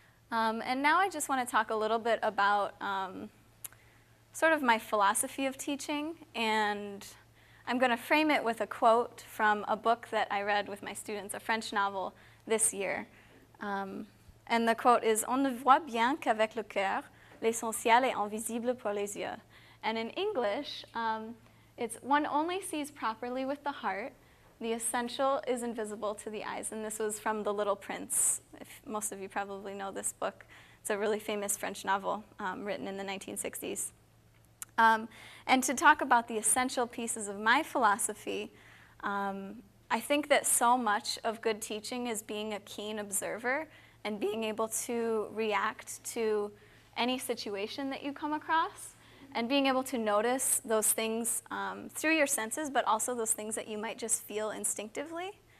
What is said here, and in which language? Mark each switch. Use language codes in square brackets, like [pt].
[en] And now I just want to talk a little bit about sort of my philosophy of teaching, and I'm going to frame it with a quote from a book that I read with my students, a French novel this year. And the quote is, [fr] "On ne voit bien qu'avec le cœur, l'essentiel est invisible pour les yeux." [en] And in English, it's, "One only sees properly with the heart, the essential is invisible to the eyes." And this was from The Little Prince. Most of you probably know this book. It's a really famous French novel written in the 1960s. And to talk about the essential pieces of my philosophy, I think that so much of good teaching is being a keen observer and being able to react to any situation that you come across, and being able to notice those things through your senses, but also those things that you might just feel instinctively.